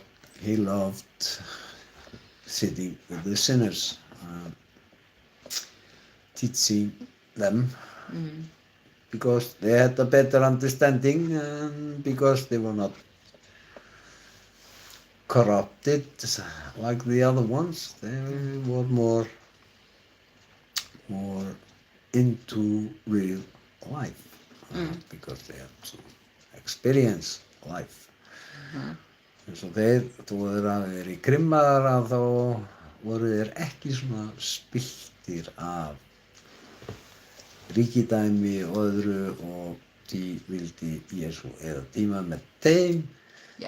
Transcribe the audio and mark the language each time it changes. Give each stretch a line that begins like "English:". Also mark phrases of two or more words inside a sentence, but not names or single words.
English: He loved sitting with the sinners, teaching them because they had a better understanding and because they were not corrupted like the other ones. They were more into real life because they had to experience life.
Icelandic: eins og þeir, þó þeir hafi verið krimmaðar þá voru þeir ekki svona spilltir af ríkidæmi og öðru og því vildi Jesú eða tíma með þeim Já.